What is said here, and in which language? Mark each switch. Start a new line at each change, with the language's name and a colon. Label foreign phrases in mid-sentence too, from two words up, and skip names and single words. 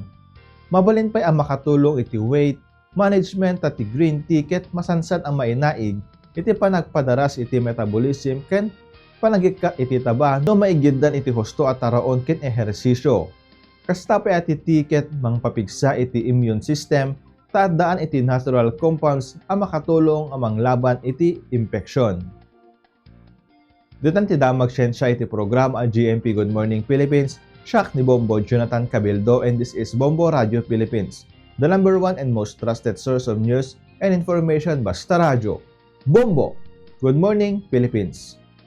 Iloko: Mabalin pay ang makatulong iti
English: weight management
Iloko: at ti
English: green tea
Iloko: ket masansan ang mainaig iti panagpadaras iti metabolism ken panagika iti taba no maigiddan iti husto at taraon ken ehersisyo. Kasta pay ati tea ket mangpapigsa iti
English: immune system,
Iloko: taaddaan iti
English: natural compounds
Iloko: ang makatulong amang laban iti impeksyon. Dutan ti damag siyensya iti programa GMP Good Morning Philippines, siya ni Bombo Jonathan Cabildo,
English: and this is Bombo Radio Philippines, the #1 and most trusted source of news and information
Filipino: basta radyo.
English: Bombo! Good Morning Philippines!